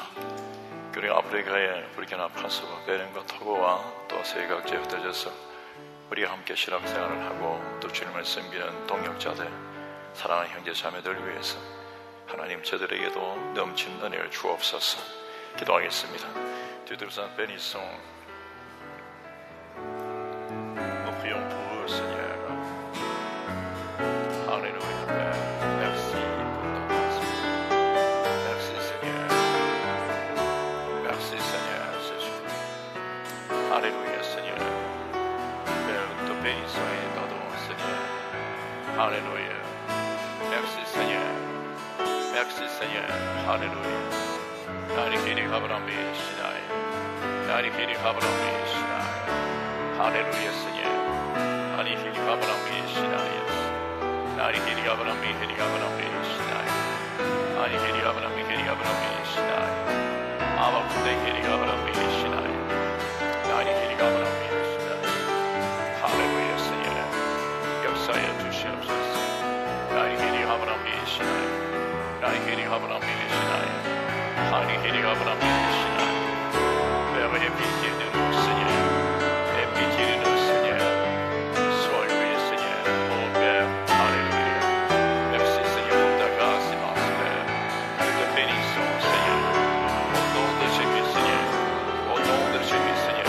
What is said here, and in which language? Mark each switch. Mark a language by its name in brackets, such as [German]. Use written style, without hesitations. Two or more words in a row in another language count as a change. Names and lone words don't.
[Korean] 그리고 아프리카의 부르키나파소, 베nin과 토고와 또 세계각지에 흩어져서 우리가 함께 신앙생활을 하고 또 주님을 섬기는 동역자들, 사랑하는 형제 자매들 위해서 하나님 저들에게도 넘치는 은혜를 주옵소서. 기도하겠습니다. [French] Dieu bénissons. Nous prions pour eux, Seigneur. Alléluia, Père. Merci pour ton grâce. Merci, Seigneur. Merci, Seigneur Jésus. Alléluia, Seigneur. Père, nous te bénissons et t'adorons, Seigneur. Alléluia. Merci, Seigneur. Merci, Seigneur. Alléluia. 나를 길이 가버람비 시나이 나니 히리 가브라미 시나이 할렐루야 스냐 나니 히리 가브라미 시나이 나니 히리 가브라미 히리 가브라미 시나이 나니 히리 가브라미 히리 가브라미 시나이 아바 군대 히리 가브라미 시나이 나니 히리 가브라미 시나이 할렐루야 스냐 [Korean] 역사에 주시옵소서 나니 히리 가브라미 시나이 나니 히리 가브라미 시나이 나니 히리 가브라미 시나이 [French] Père, aie pitié de nous, Seigneur. Aie pitié de nous, Seigneur. Sois loué, Seigneur. Oh Père, alléluia. Merci, Seigneur, pour ta grâce immense, Père. Nous te bénissons, Seigneur. Au nom de Jésus, Seigneur. Au nom de Jésus, Seigneur.